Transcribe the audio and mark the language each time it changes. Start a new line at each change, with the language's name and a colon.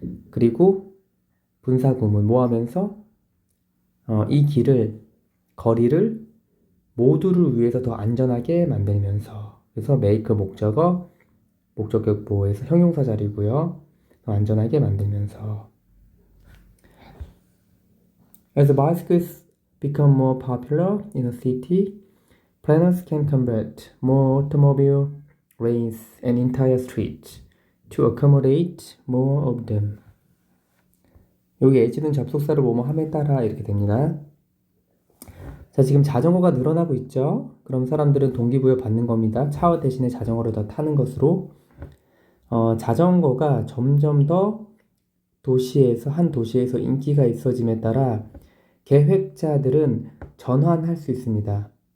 Korean: 그리고 분사구문 뭐 하면서 이 거리를 모두를 위해서 더 안전하게 만들면서, 그래서 make 목적격 보호해서 형용사 자리고요. 더 안전하게 만들면서.
English: As bicycles become more popular in a city, planners can convert more automobile lanes and entire streets to accommodate more of them.
Korean: 여기 as는 접속사를 뭐뭐 함에 따라 이렇게 됩니다. 자, 지금 자전거가 늘어나고 있죠? 그럼 사람들은 동기부여 받는 겁니다. 차 대신에 자전거를 더 타는 것으로. 자전거가 점점 더 한 도시에서 인기가 있어짐에 따라 계획자들은 전환할 수 있습니다.